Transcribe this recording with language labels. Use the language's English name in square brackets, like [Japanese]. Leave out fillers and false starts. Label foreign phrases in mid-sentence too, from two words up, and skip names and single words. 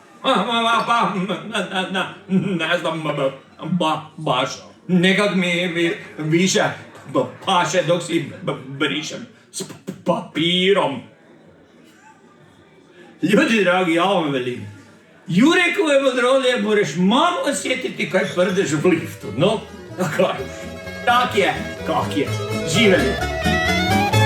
[Croatian] Ne znam, baš. Nekak mi više paše dok si brišem s papirom. Ljudi dragi, ja vam velim. Jurekove modrolje moraš malo osjetiti kaj prdeš v liftu, no? Kaj? Tak je, kak je. Živeli!